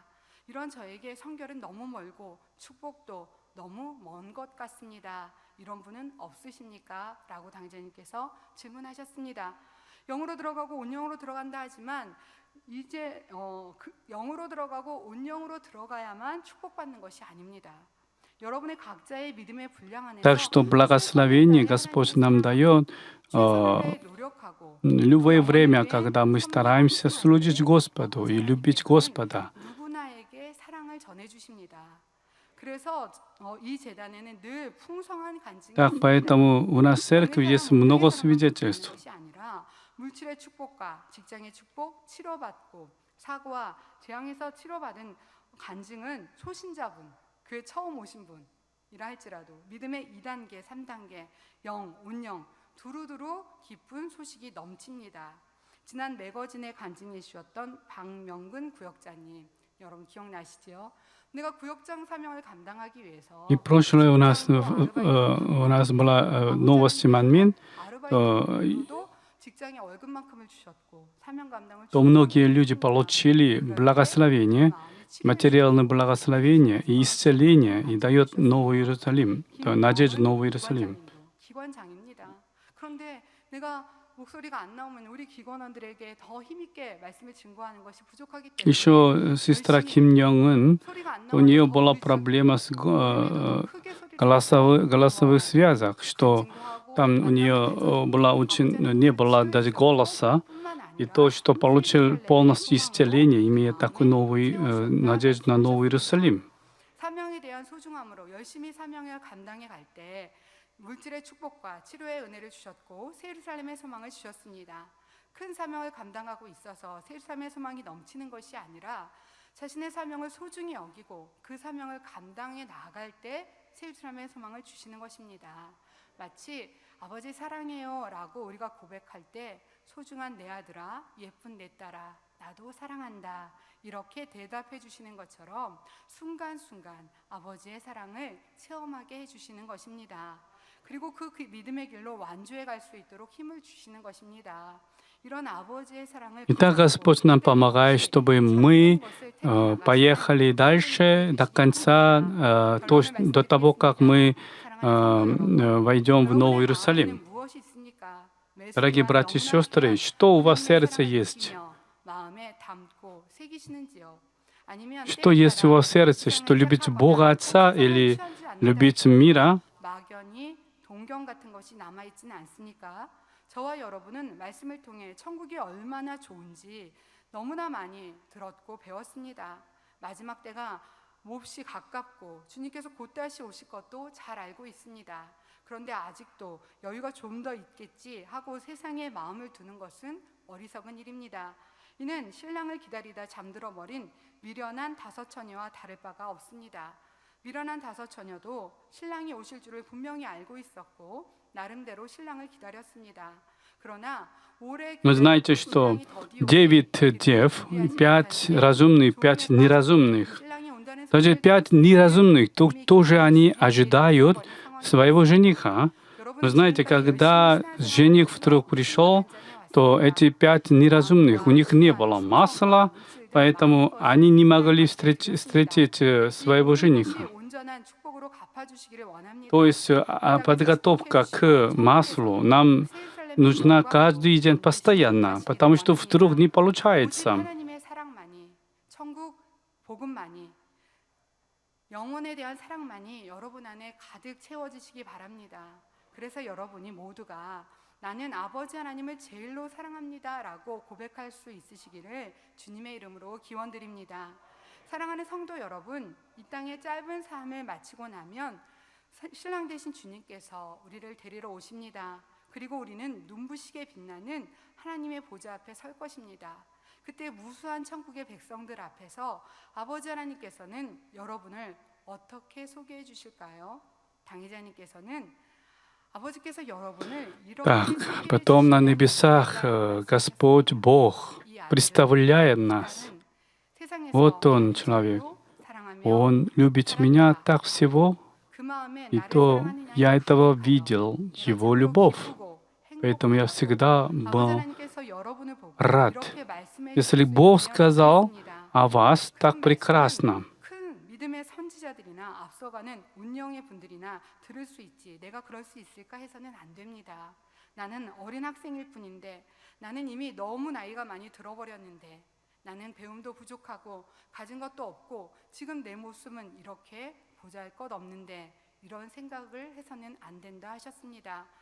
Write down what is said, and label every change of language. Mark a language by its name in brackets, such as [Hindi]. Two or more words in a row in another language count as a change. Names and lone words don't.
[Korean] 이런 저에게 성결은 너무 멀고 축복도 너무 먼 것 같습니다. 이런 분은 없으십니까? 라고 당회자님께서 질문하셨습니다. 영으로 들어가고 온영으로 들어간다 하지만 이제 영으로 들어가고 온영으로 들어가야만 축복받는 것이 아닙니다. 여러분의 각자의 믿음의 분량 안에서 [Russian] Так что благословение Господь нам дает любое время, когда мы стараемся служить Господу и любить Господа. [Korean] 누구나에게 사랑을 전해 주십니다. 그래서 이 재단에는 늘 풍성한 간증이 [Russian] Так, поэтому у нас в церкви есть много свидетельств. [Korean] 물질의 축복과 직장의 축복, 치료받고 사고와 재앙에서 치료받은 간증은 초신자분, 교회 처음 오신 분이라 할지라도 믿음의 2단계, 3단계, 영, 온영 두루두루 기쁜 소식이 넘칩니다. 지난 매거진의 간증해 주셨던 박명근 구역장님, 여러분 기억나시죠? 내가 구역장 사명을 감당하기 위해서 [Russian] И прошлое у нас была новость Манмин, [Korean] 직장에 월급만큼을 주셨고 사명 감당을 [Russian] то многие люди получили благословение, материальное благословение и исцеление, и дает Новый Иерусалим, то надежду Новый Иерусалим. [Korean] 기관장입니다. 그런데 내가 목소리가 안 나오면 우리 기관원들에게 더 힘있게 말씀을 증거하는 것이 부족하기 때문에 [Russian] Еще сестра Ким Йонг-ын, у нее была проблема с голосовых связях, что там у нее не было даже голоса, и то, что получил полностью исцеление, имея такую новую надежду на Новый Иерусалим. [Korean] 사명에 대한 소중함으로 열심히 사명을 감당해 갈 때 물질의 축복과 치료의 은혜를 주셨고 새 예루살렘의 소망을 주셨습니다. 큰 사명을 감당하고 있어서 새 예루살렘의 소망이 넘치는 것이 아니라 자신의 사명을 소중히 여기고 그 사명을 감당해 나아갈 때 새 예루살렘의 소망을 주시는 것입니다. 마치 아버지 사랑해요 라고 우리가 고백할 때 소중한 내 아들아, 예쁜 내 딸아, 나도 사랑한다 이렇게 대답해 주시는 것처럼 순간순간 아버지의 사랑을 체험하게 해주시는 것입니다. 그리고 그 믿음의 길로 완주해 갈 수 있도록 힘을 주시는 것입니다. 이런 아버지의 사랑을 [Russian] Итак, Господь нам помогает, чтобы мы поехали дальше до конца, до того, как мы войдем в Новый Иерусалим. Дорогие братья и сестры, что у вас в сердце есть? Что есть у вас в сердце? Что любите Бога Отца или любите мира? [Korean] 막연히 동경 같은 것이 남아 있지는 않습니까? 저와 여러분은 말씀을 통해 천국이 얼마나 좋은지 너무나 많이 들었고 배웠습니다. 마지막 때가 몹시 가깝고 주님께서 곧 다시 오실 것도 잘 알고 있습니다. 그런데 아직도 여유가 좀 더 있겠지 하고 세상에 마음을 두는 것은 어리석은 일입니다. 이는 신랑을 기다리다 잠들어 버린 미련한 다섯 처녀와 다를 바가 없습니다. 미련한 다섯 처녀도 신랑이 오실 줄을 분명히 알고 있었고 나름대로 신랑을 기다렸습니다. 그러나 [Russian] Вы знаете, что 9 дев, 5 разумных, 5 неразумных. Даже 5 неразумных, тоже они ожидают своего жениха. Вы знаете, когда жених вдруг пришел, то эти 5 неразумных, у них не было масла, поэтому они не могли встретить своего жениха. То есть подготовка к маслу нам нужна каждый день постоянно, потому что вдруг не получается. [Korean] 영혼에 대한 사랑만이 여러분 안에 가득 채워지시기 바랍니다. 그래서 여러분이 모두가 나는 아버지 하나님을 제일로 사랑합니다 라고 고백할 수 있으시기를 주님의 이름으로 기원드립니다. 사랑하는 성도 여러분, 이 땅의 짧은 삶을 마치고 나면 신랑 되신 주님께서 우리를 데리러 오십니다. 그리고 우리는 눈부시게 빛나는 하나님의 보좌 앞에 설 것입니다. 그때 무수한 천국의 백성들 앞에서 아버지 하나님께서는 여러분을 어떻게 소개해 주실까요? 당회자님께서는 아버지께서 여러분을 [Russian] Так, потом на небесах Господь Бог представляет нас. Вот Он, человек. Он любит меня так всего, и то я этого видел, Его любовь. Поэтому я всегда был рад. Если Бог сказал о вас так прекрасно, [Korean] 믿음의 선지자들이나 앞서가는 운영의 분들이나 들을 수 있지 내가 그럴 수 있을까 해서는 안 됩니다. 나는 어린 학생일 뿐인데 나는 이미 너무 나이가 많이 들어버렸는데 나는 배움도 부족하고 가진 것도 없고 지금 내 모습은 이렇게 보잘것없는데 이런 생각을 해서는 안 된다 하셨습니다.